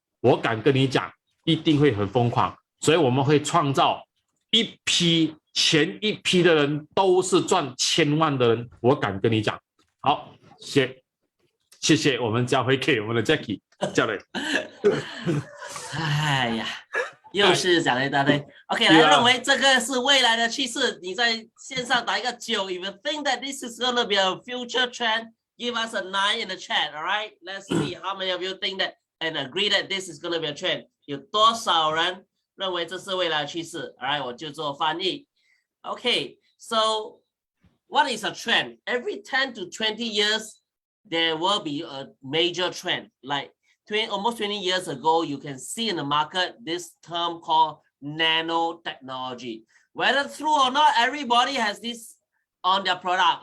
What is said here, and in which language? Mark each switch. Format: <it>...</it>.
<zh>我敢跟你讲，一定会很疯狂。所以我们会创造前一批的人都是赚1000万的人，我敢跟你讲。好，谢谢，我们交回给我们的 Jackie 教练。哎呀，又是讲了一大堆。 OK， 来认为这个是未来的趋势，你在线上打一个9。</zh> <en>If you think that this is going to be a future trend, give us a 9 in the chat. All right, let's see how many of you think that and agree that this is going to be a trend.</en> <zh>有多少人认为这是未来的趋势 ？All right， 我就做翻译。</zh> <en>Okay, so what is a trend? Every 10 to 20 years, there will be a major trend. Like almost 20 years ago, you can see in the market this term called nanotechnology. Whether true or not, everybody has this on their product.</en>